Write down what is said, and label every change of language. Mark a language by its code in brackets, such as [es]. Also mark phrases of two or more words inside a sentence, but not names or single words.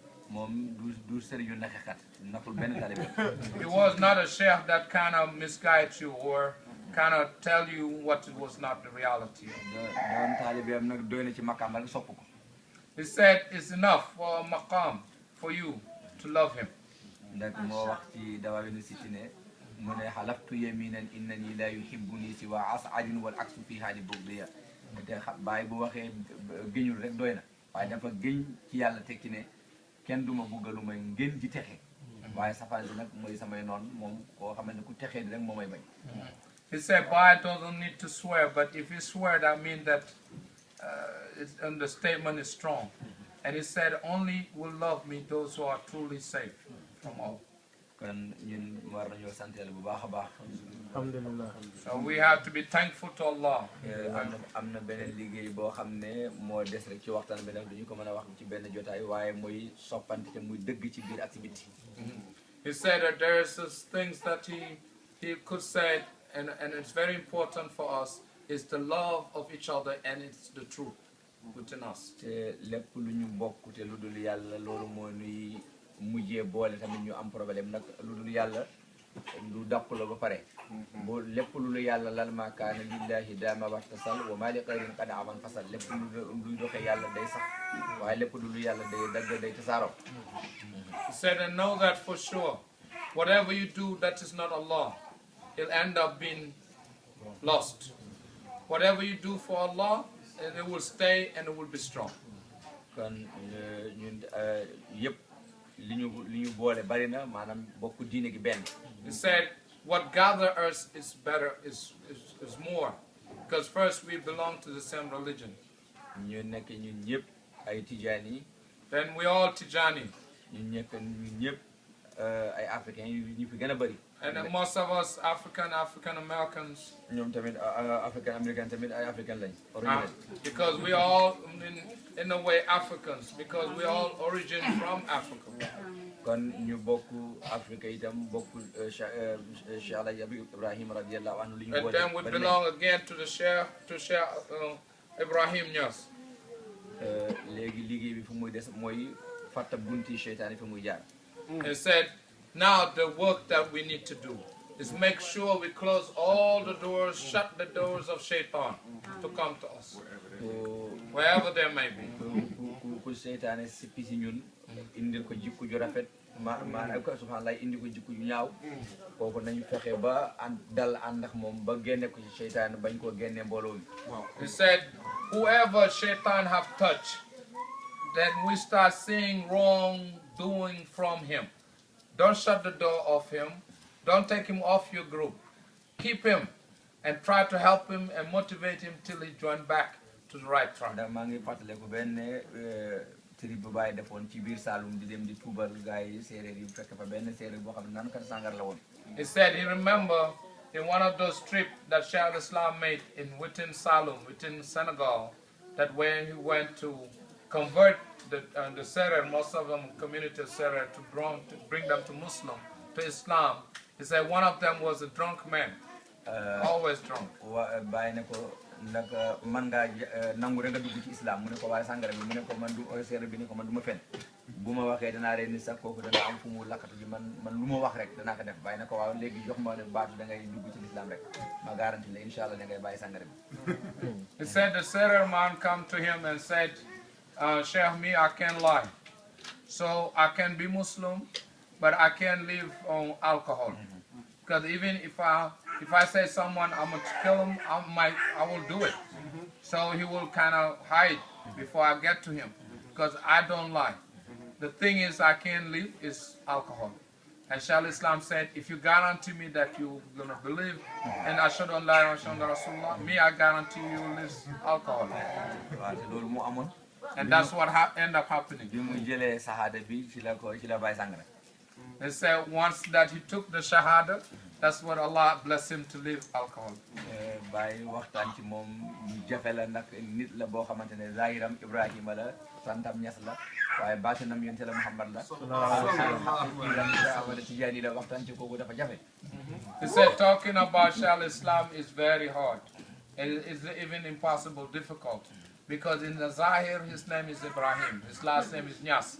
[en] He was not a sheikh that kind of misguides you or kind of tell you what was not the reality. He said it's enough for a maqam for you to love him. [wo] kenn duma buggalu may ngeen ji texe waaye safaan bi nag mooy samay noon moom koo xam ne ku texee di rek moo may bañ. [en] He said Baye doesn't need to swear, but if he swear that means that and the statement is strong. And he said only will love me those who are truly safe from all. [wo] kon ñun war nañoo sant Yàlla bu baax a baax. Alhamdulillah. [en] So we have to be thankful to Allah. [wo] am na beneen liggéey boo xam ne moo des rek ci waxtaan bi nag duñu ko mën a wax ci benn jotaay waaye muy soppante te muy dëgg ci biir ak ci biti. [en] He said that there is things that he could say and it's very important for us is the love of each other and it's the truth within us. [wo] te lépp lu ñu bokk te lu dul yàlla loolu moo nuy mujjee boole tamit ñu am problème nag lu dul yàlla lu dàq la ba pare bu lépp lu yàlla lal [ar] ما كان لله دام واتصل وما لغير قد امن فصل [wo] lépp lu doxee yàlla day sax waaye lépp lu yàlla day dagg day tasaaroo. [en] He said, and know that for sure whatever you do that is not Allah, it'll end up being lost. Whatever you do for Allah, it will stay and it will be strong. [wo] kon ñun yëpp li ñu boole bari na maanaam bokku diine gi benn. [en] He said what gather us is better is more because first we belong to the same religion. [wo] ñu nekk ñun ñëpp ay Tijaani. [en] Then we all Tijani. [wo] ñun ñëpp ay africains ñu fi gën a bari. [en] And most of us African Americans. [wo] ñoom tamit [en] African American [wo] tamit ay African lañ. [en] Because we all in a way Africans because we all origin from Africa. [wo] kon ñu bokku Afrique itam bokku Cheikh Ibrahima [ar] رضي الله عنه [wo] li ñu boole. [en] And then we belong again to the Shaykh Ibrahim Niass. [wo] léegi liggéey bi fu muy des mooy fàtta bunti seytaane fi muy jaar. [en] He said now the work that we need to do is make sure we close all the doors, shut the doors of shaitan to come to us, wherever there may be. [wo] ku seytaane sippi si ñun indil ko jikko ju rafet maanaam ko subhanallah indi ko jikko ju ñaaw kooku nañu fexe ba dal ànd ak moom ba génne ko ci seytaane bañ koo génne mbooloo mi. [en] He said whoever shaitan have touched, then we start seeing wrong doing from him. Don't shut the door off him. Don't take him off your group. Keep him and try to help him and motivate him till he join back to the right track. [wo] maa ngi fàttaliku benn trip bu Baye defoon ci biir Saloum di dem di tuubal gars yi séeréer yi fekk fa benn séeréer boo xam ne naan kat sangar la woon. [en] He said he remember in one of those trips that Shaykh Islam made within Saloum, within Senegal, that when he went to convert the Serer, most of them community Serer, to bring them to Muslim, to Islam. He said one of them was a drunk man, always drunk. [wo] Baye ne ko nag man ngaa nangu rek nga dugg ci islam mu ne ko waaye sàngara bi mu ne ko man du Serer bi ne ko man du ma fen bu ma waxee danaa leen ni sax kooku dana am fu mu lakkatu ji man lu ma wax rek danaa ko def bàyyi na ko waaw léegi jox ma ne baatu da ngay dugg ci l'islam rek ma garanti la [ar] إن شاء الله [wo] da ngay bàyyi sàngara bi. [en] He said the Syrian man come to him and said, Shaykh, me, I can't lie. So I can be Muslim, but I can't live on alcohol. Because even if I say someone I'm going to kill him, I will do it. So he will kind of hide before I get to him. Because I don't lie. The thing is I can't live is alcohol. And Shaykh Islam said, if you guarantee me that you're going to believe in [ar] أشهد أن لا إله إلا الله رسول الله, [en] me, I guarantee you will live alcohol. And that's what ended up happening. They said once that he took the Shahada, that's what Allah blessed him to live alcohol. [wo] By waxtaan ci moom jafe la nag nit la boo xamante ne zahiram Ibrahima la santam Niass la waaye baatinam yonent la Muhammad la Tijaani la waxtaan ci kooku dafa jafe. [en] He said talking about Shaykh Islam is very hard. It is even impossible, difficult. Because in the Zahir, his name is Ibrahim, his last name is Niass.